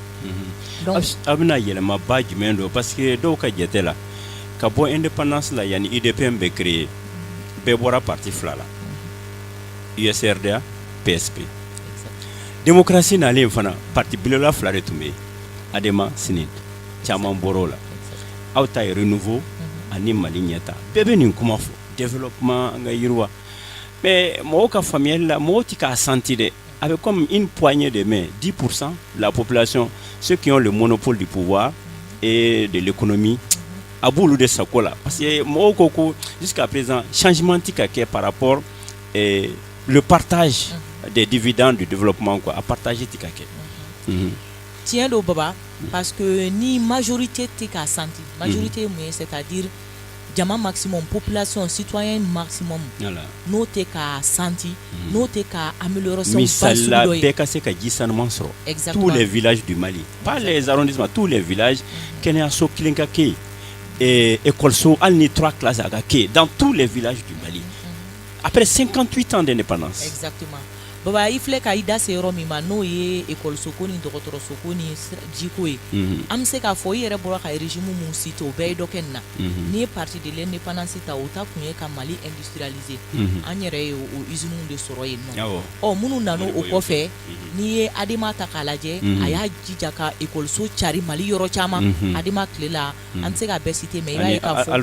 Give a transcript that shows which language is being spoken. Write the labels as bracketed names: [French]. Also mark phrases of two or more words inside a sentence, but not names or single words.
[Bambara] donc a bɛna yɛlɛmaba jumɛn don [French] parce que [Bambara] dɔw ka jate la ka bɔ indépendance la yani IDPM bɛ créé bɛɛ bɔra parti fila la USRDA PSP démocratie nalen fana parti belebeleba fila de tun bɛ yen ADEMA SNID caman bɔra o la aw ta ye renouveau ani mali ɲɛta bɛɛ bɛ nin kuma fɔ développement an ka yiriwa mais mɔgɔw ka faamuyali la mɔgɔw tɛ k'a senti dɛ [French] avec comme une poignée de main 10% de la population ceux qui ont le monopole du pouvoir et de l'économie [Bambara] a b'olu de sago la [French] parce que [Bambara] mɔgɔw ko ko [French] jusqu'à présent [Bambara] changement tɛ ka kɛ [French] par rapport le partage des dividendes du développement quoi a partager [Bambara] tɛ ka kɛ tiɲɛ don baba [French] parce que [Bambara] ni majorité tɛ k'a senti majorité ye mun ye c'est-à-dire jama maximum population citoyen maximum n'o tɛ k'a senti n'o tɛ ka amélioration misali la bɛɛ ka se ka ji sanuman sɔrɔ [French] tous les villages du Mali pas les arrondissements tous les villages [Bambara] kɛnɛyaso kelen ka kɛ yen écoleso hali ni 3 classes a ka kɛ yen [French] dans tous les villages du Mali après 58 ans d'indépendance. Exactement. [Bambara] Baba i filɛ ka i da se yɔrɔ min ma n'o ye écoleso ko ni dɔgɔtɔrɔso ko ni jiko ye an bɛ se k'a fɔ i yɛrɛ bɔra ka régime mun cité o bɛɛ ye dɔ kɛ nin na n'i ye [French] parti de l'indépendance [Bambara] ta o ta kun ye ka Mali industrialiser an yɛrɛ ye o usines de sɔrɔ yen nɔ minnu nana o kɔfɛ n'i ye ADEMA ta k'a lajɛ a y'a jija ka écoleso cari Mali yɔrɔ caman ADEMA tile la an tɛ se ka bɛɛ citer mais i b'a ye k'a fɔ